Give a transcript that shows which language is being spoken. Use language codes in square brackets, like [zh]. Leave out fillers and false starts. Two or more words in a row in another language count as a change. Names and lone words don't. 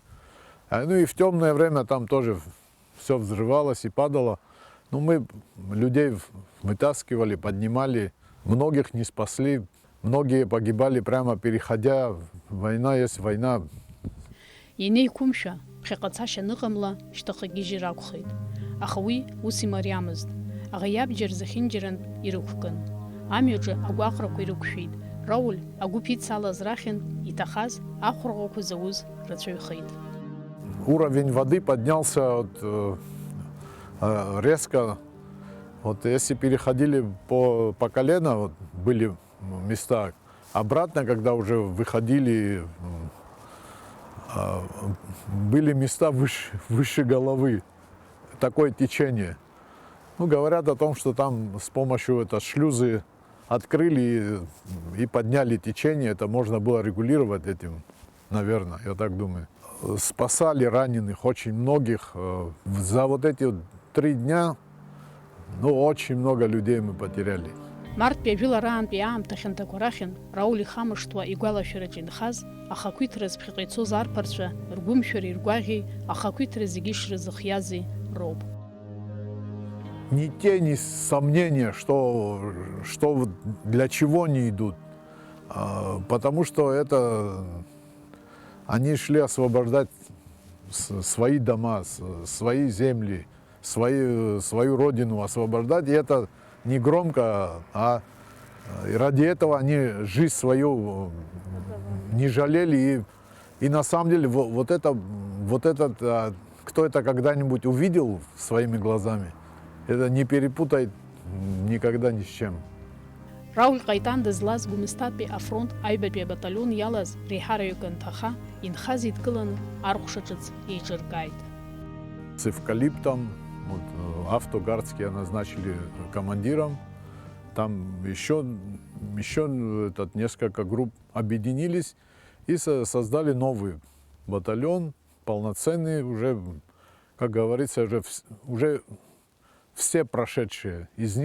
[ru] Ну и в темное время там тоже все взрывалось и падало. Ну, мы людей вытаскивали, поднимали, многих не спасли, многие погибали прямо переходя. Война есть война. [ab] Иней кумша, бхиqatsasha ныҟамла, шьҭахагьы жьыр акәхеит. Аха уи ус имариамызт. Аӷа иабџьар зехьынџьарантә ирықәкын. Амҩаҿы агәаҟрақәа ирықәшәеит. Рауль агәыԥ ицалаз рахьынтә иҭахаз ахәырӷәақәа зауз рацәаҩхеит. [ru] Уровень воды поднялся резко. Вот если переходили по колено, вот, были места, обратно, когда уже выходили, были места выше головы. Такое течение. Ну, говорят о том, что там с помощью шлюзы открыли и подняли течение. Это можно было регулировать этим, наверное, я так думаю. Спасали раненых очень многих. За вот эти 3 дня, очень много людей мы потеряли. [ab] Марттәи ажәылараантәи аамҭа хьанҭақәа рахьын Рауль ихамышҭуа игәалашәараҿы инхаз ахақәиҭра зԥхьаҟа ицоз арԥарцәа ргәымшәареи ргәаӷьеи ахақәиҭра зегьы ишрызыхиази роуп. [ru] Ни тени сомнения, что для чего они идут. Потому что они шли освобождать свои дома, свои земли, свою родину освобождать. И это не громко, а ради этого они жизнь свою не жалели. И на самом деле вот этот, кто это когда-нибудь увидел своими глазами, это не перепутает никогда ни с чем. [ab] Рауль ҟаитан дызлаз Гәымсҭатәи афронт аҩбатәи абаталион иалаз реиҳараҩык анҭаха инхаз идкыланы арҟәша ҿыц еиҿыркааит. [ru] С Эвкалиптом, Автогардский назначили командиром. Там еще несколько групп объединились и создали новый батальон, полноценный, уже, как говорится, уже все прошедшие из них.